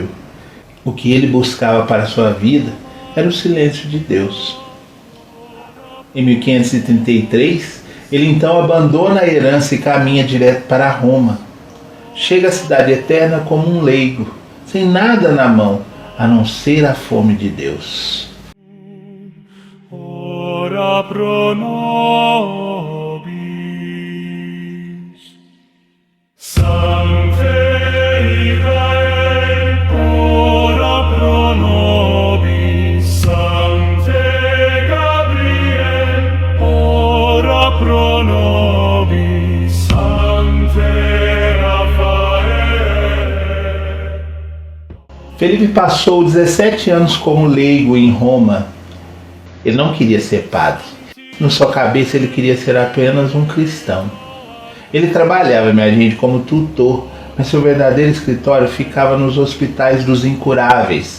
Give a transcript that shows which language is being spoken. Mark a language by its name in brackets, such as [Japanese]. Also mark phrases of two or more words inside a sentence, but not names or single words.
[Portuguese] O que ele buscava para a sua vida era o silêncio de Deus. Em 1533, ele então abandona a herança e caminha direto para Roma. Chega à cidade eterna como um leigo, sem nada na mão, a não ser a fome de Deus. [Latin] Ora pro nobis, Sancte Michael, ora pro nobis, Sancte Gabriel, ora pro nobis, Sancte [Portuguese] Felipe passou 17 anos como leigo em Roma. Ele não queria ser padre. Na sua cabeça ele queria ser apenas um cristão. Ele trabalhava, minha gente, como tutor, mas seu verdadeiro escritório ficava nos hospitais dos incuráveis.